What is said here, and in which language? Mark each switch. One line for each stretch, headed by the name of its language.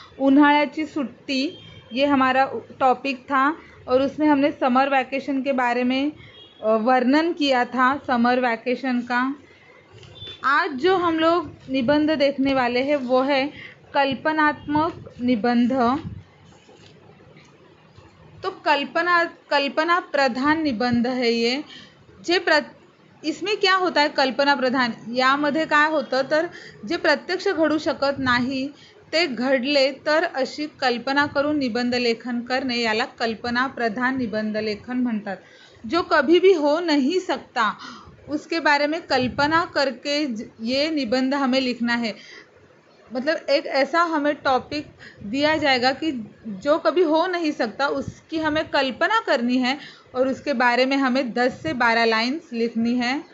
Hindi: उन्हाळ्याची सुट्टी ये हमारा टॉपिक था और उसमें हमने समर वैकेशन के बारे में वर्णन किया था, समर वैकेशन का। आज जो हम लोग निबंध देखने वाले हैं वो है कल्पनात्मक निबंध। तो कल्पना प्रधान निबंध है ये। इसमें क्या होता है कल्पना प्रधान,
Marathi: यामध्ये काय होतं तर जे प्रत्यक्ष घडू शकत नाही ते घडले तर अशी कल्पना करून निबंध लेखन करणे याला कल्पना प्रधान निबंध लेखन म्हणतात।
Hindi: जो कभी भी हो नहीं सकता उसके बारे में कल्पना करके ये निबंध हमें लिखना है। मतलब एक ऐसा हमें टॉपिक दिया जाएगा कि जो कभी हो नहीं सकता उसकी हमें कल्पना करनी है और उसके बारे में हमें 10 से 12 लाइन्स लिखनी है।